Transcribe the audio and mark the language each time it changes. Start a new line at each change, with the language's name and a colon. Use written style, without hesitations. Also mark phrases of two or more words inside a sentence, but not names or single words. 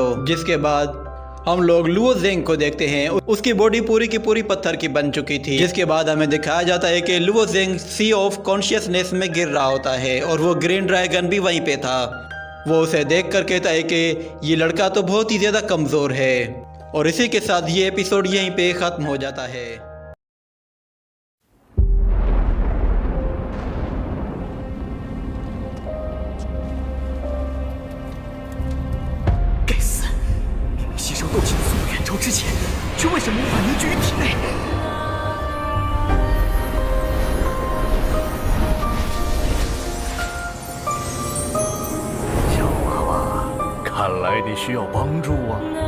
Hindi: जिसके बाद हम लोग लुओ ज़ेंग को देखते हैं, उसकी बॉडी पूरी की पूरी पत्थर की बन चुकी थी। जिसके बाद हमें दिखाया जाता है कि लुओ ज़ेंग
English: sea of consciousness
Hindi: में गिर रहा होता है और वो ग्रीन ड्रैगन भी वहीं पे था। वो उसे देख कर कहता है कि ये लड़का तो बहुत ही ज्यादा कमजोर है। और इसी के साथ ये एपिसोड यहीं पे खत्म हो जाता है।
Chinese: 斗气速度远超之前，却为什么无法凝聚于体内？小娃娃，看来你需要帮助啊！